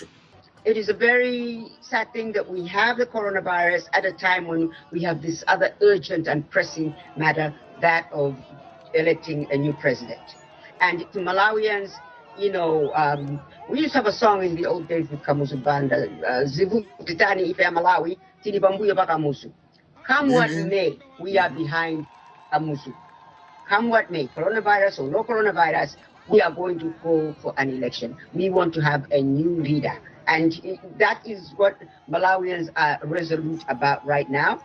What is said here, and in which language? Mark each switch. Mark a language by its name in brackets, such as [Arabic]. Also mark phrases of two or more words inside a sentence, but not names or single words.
[English] It is a very sad thing that we have the coronavirus at a time when we have this other urgent and pressing matter, that of electing a new president. And to Malawians, you know, we used to have a song in the old days with Kamuzu Band, [Nyanja] Zivu Titani Ife Malawi, Tini Bambuya Bakamusu. [English] Come what may, we are behind Kamuzu. Come what may, coronavirus or no coronavirus, we are going to go for an election. We want to have a new leader. And that is what Malawians are resolute about right now.